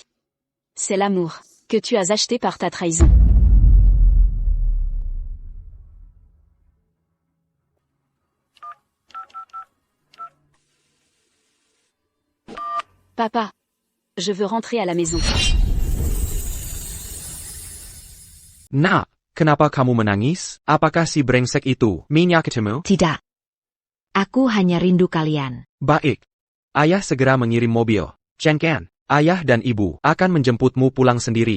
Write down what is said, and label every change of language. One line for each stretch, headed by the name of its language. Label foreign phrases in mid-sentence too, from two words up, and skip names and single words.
French: C'est l'amour que tu as acheté par ta trahison. Papa, je veux rentrer à la maison.
Indonesian: Nak, kenapa kamu menangis? Apakah si brengsek itu minyak ketemu? Tidak. Aku hanya rindu kalian. Baik. Ayah segera mengirim mobil. Cengken, ayah dan ibu akan menjemputmu pulang sendiri.